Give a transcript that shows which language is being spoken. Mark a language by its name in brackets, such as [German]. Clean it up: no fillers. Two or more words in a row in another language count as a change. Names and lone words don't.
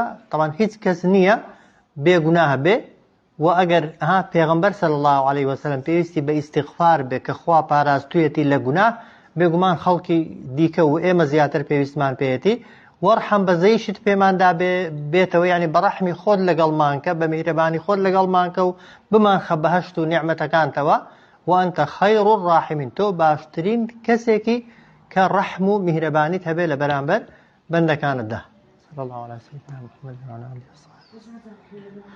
[Central Kurdish] طبعا هیچ کەس نییە بێگوناه بێ و ئەگەر پێغەمبەر [Arabic] صلی الله عليه وسلم [Central Kurdish] پێویستی بە ئیستیغفار بێ کە خوا پاراستوویەتی لە گوناه بێگومان خەڵکی دیکە و ئێمە زیاتر پێویستمان پێیەتی وەرحەم بەزەیشت پێماندا بێتەوە یعنی بەڕەحمی خۆت لەگەڵمانکە بە میهرەبانی خۆت لەگەڵمانکە و بمانخە بەهەشت و نیعمەتەکانتەوە [Arabic] وأنت خير الراحمين [Central Kurdish] تۆ باشترین کەسێکی کە ڕەحم و میهرەبانیت هەبێ لە بەرامبەر بەندەکانتدا [Arabic] صلی الله على سيدنا محمد وعلى آله وصحبه